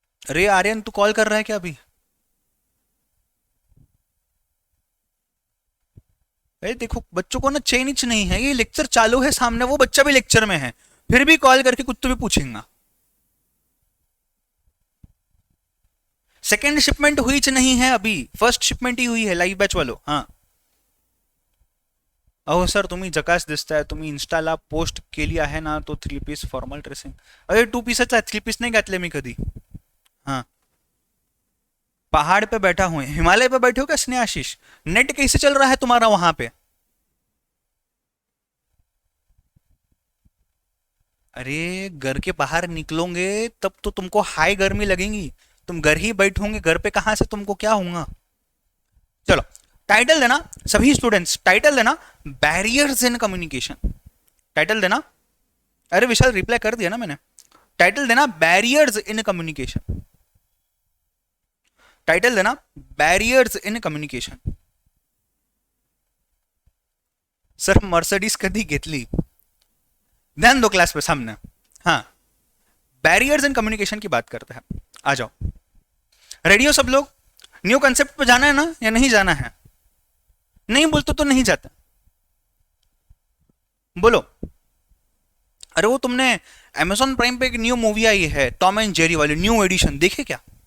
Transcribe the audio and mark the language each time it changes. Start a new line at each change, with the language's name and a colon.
Hindi: अरे आर्यन तू कॉल कर रहा है क्या अभी? अरे देखो बच्चों को ना चेंज नहीं है, ये लेक्चर चालू है सामने, वो बच्चा भी लेक्चर में है, फिर भी कॉल करके कुछ तो भी पूछेगा। सेकेंड शिपमेंट हुई नहीं है अभी, फर्स्ट शिपमेंट ही हुई है लाइव बैच वालों।
Marathi: हाँ अहो सर तुम्ही जकास दिसताय, तुम्ही इंस्टाला पोस्ट केली आहे ना, तो 3 पीस फॉर्मल ड्रेसिंग। अरे 2 पीसच आहे, 3 पीस नाही घातले मी कधी।
Hindi: हाँ पहाड़ पे बैठा हूँ, हिमालय पे बैठे हो क्या स्नेहाशीष? नेट कैसे चल रहा है तुम्हारा वहां पे? अरे घर के बाहर निकलोगे तब तो तुमको हाई गर्मी लगेगी, तुम घर ही बैठोगे, घर पे कहां से तुमको क्या होगा। चलो टाइटल देना, सभी स्टूडेंट्स टाइटल देना, बैरियर्स इन कम्युनिकेशन। टाइटल देना, अरे विशाल रिप्लाई कर दिया ना मैंने, टाइटल देना बैरियर्स इन कम्युनिकेशन, टाइटल देना barriers in communication.
Marathi: Sir Mercedes कधी घेतली,
Hindi: ध्यान दो क्लास पे सामने. हाँ, बैरियर्स इन कम्युनिकेशन की बात करते हैं. आ जाओ, रेडी हो सब लोग? न्यू कंसेप्ट पे जाना है ना या नहीं जाना है? नहीं बोलते तो नहीं जाता, बोलो. अरे वो तुमने Amazon प्राइम पे एक न्यू मूवी आई है टॉम एंड जेरी वाली न्यू एडिशन, देखे क्या?